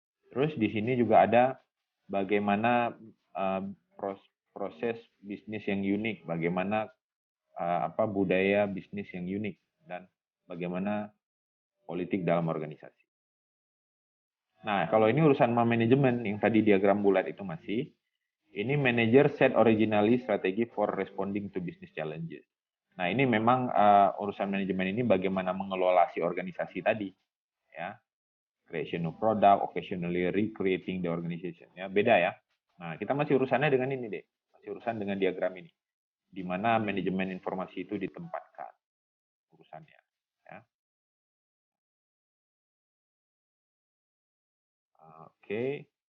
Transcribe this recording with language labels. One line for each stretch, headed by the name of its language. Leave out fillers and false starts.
Indonesian: Terus di sini juga ada bagaimana proses bisnis yang unik, bagaimana budaya bisnis yang unik, dan bagaimana politik dalam organisasi. Nah, kalau ini urusan manajemen yang tadi diagram bulat itu masih, ini
English: manager set originally strategy for responding to business challenges.
Indonesian: Nah, ini memang urusan manajemen ini bagaimana mengelola si organisasi tadi, ya.
English: Creation of product, occasionally recreating the organization, ya.
Indonesian: Beda ya. Nah, kita masih urusannya dengan ini deh, masih urusan dengan diagram ini, di mana manajemen informasi itu ditempatkan urusannya. Ya. Oke.